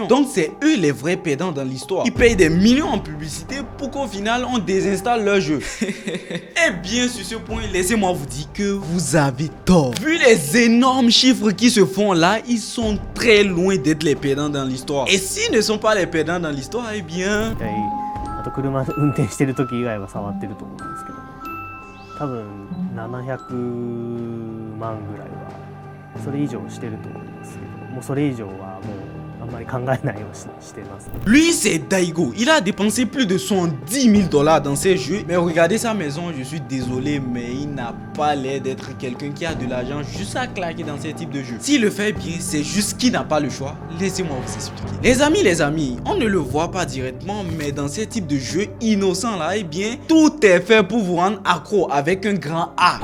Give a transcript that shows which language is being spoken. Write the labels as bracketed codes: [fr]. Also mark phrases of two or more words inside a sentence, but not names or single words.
[fr] Donc c'est eux les vrais perdants dans l'histoire. Ils payent des millions en publicité pour qu'au final on désinstalle leur jeu. Et bien sur ce point, laissez-moi vous dire que vous avez tort. Vu les énormes chiffres qui se font là, ils sont très loin d'être les perdants dans l'histoire. Et s'ils ne sont pas les perdants dans l'histoire, eh bien... [ja] あと車運転してる時以外は触ってると思うんですけど、多分700万ぐらいはそれ以上してると思いますけど、もうそれ以上はもうあんまり考えないようにしてます。 [fr] Lui, c'est Daigo. Il a dépensé plus de 110 000 dollars dans ses jeux. Mais regardez sa maison, je suis désolé, mais il n'a pas l'air d'être quelqu'un qui a de l'argent juste à claquer dans ces types de jeux. S'il le fait bien, c'est juste qu'il n'a pas le choix. Laissez-moi vous expliquer. Les amis, on ne le voit pas directement, mais dans ces types de jeux innocents là, eh bien, tout est fait pour vous rendre accro avec un grand A.